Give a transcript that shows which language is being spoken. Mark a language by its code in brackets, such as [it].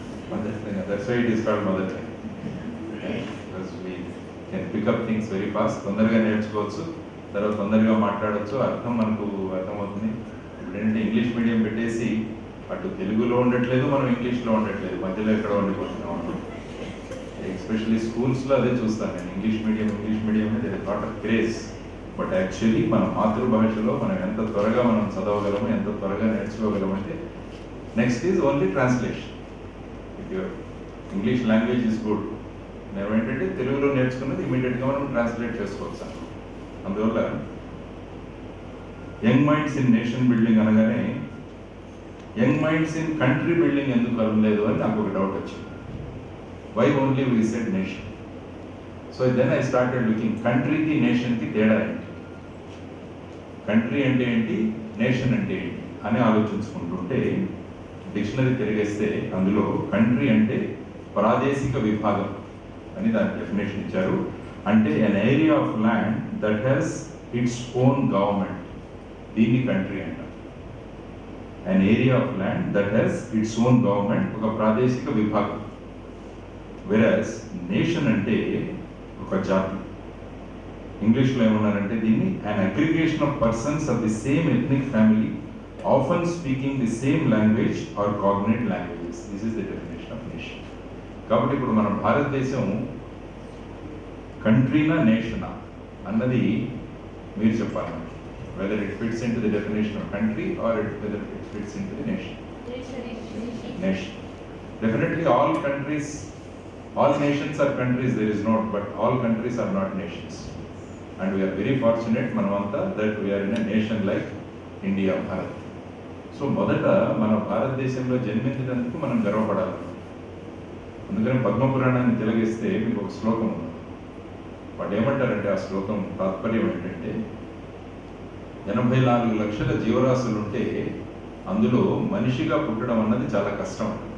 [en] Mother tongue, that's why it is called mother tongue. Because we can pick up things very fast. [te] తొందరగా నేర్చుకోవచ్చు, తర్వాత తొందరగా మాట్లాడవచ్చు, అర్థం మనకు అర్థమవుతుంది. ఇప్పుడు ఏంటంటే ఇంగ్లీష్ మీడియం పెట్టేసి అటు తెలుగులో ఉండట్లేదు, మనం ఇంగ్లీష్లో ఉండట్లేదు, మధ్యలో ఎక్కడ ఉండిపోతున్నాం అన్నమాట. ఎస్పెషల్లీ స్కూల్స్లో అదే చూస్తాను నేను. ఇంగ్లీష్ మీడియం మీద lot of craze. But actually మన మాతృభాషలో మనం ఎంత త్వరగా మనం చదవగలము, ఎంత త్వరగా నేర్చుకోగలమంటే [en] Next is only translation. If your English language is good, [te] నేను ఏంటంటే తెలుగులో నేర్చుకున్నది ఇమీడియట్గా మనం ట్రాన్స్లేట్ చేసుకోవచ్చు. అందువల్ల [en] young minds in nation building [te] అనగానే [en] young minds in country building [te] ఎందుకు అనలేదు అని నాకు ఒక డౌట్ వచ్చింది. [en] Why only we said nation? So then I started looking, [te] కంట్రీకి నేషన్కి తేడా ఏంటి, కంట్రీ అంటే ఏంటి, నేషన్ అంటే ఏంటి అని ఆలోచించుకుంటుంటే డిక్షనరీ తిరిగేస్తే అందులో కంట్రీ అంటే ప్రాదేశిక విభాగం అని దాని డెఫినేషన్ ఇచ్చారు. అంటే [en] an area of land that has its own government, [te] దీన్ని కంట్రీ అంటారు. [en] an area of land that has its own government, [te] ఒక ప్రాదేశిక విభాగం. [en] whereas [te] నేషన్ అంటే ఒక జాతి. ఇంగ్లీష్లో ఏమన్నారంటే దీన్ని [en] an aggregation of persons of the same ethnic family often speaking the same language or cognate languages. This is the definition of nation. [te] కాబట్టి ఇప్పుడు మన భారతదేశం కంట్రీనా నేషనా అన్నది మీరు చెప్పాలి, [en] whether it fits into the definition of country or whether it fits into the nation. Nation. Definitely all countries, all nations are countries, there is not, but all countries are not nations. And we are very fortunate, Manavanta, that we are in a nation like India, Bharat. [te] So మొదట మన భారతదేశంలో జన్మించినందుకు మనం గర్వపడాలి. అందుకని పద్మపురాణాన్ని తిలగిస్తే మీకు ఒక శ్లోకం ఉంది. వాడు ఏమంటారంటే ఆ శ్లోకం తాత్పర్యం ఏంటంటే 84 లక్షల జీవరాశులు ఉంటే అందులో మనిషిగా పుట్టడం అన్నది చాలా కష్టం.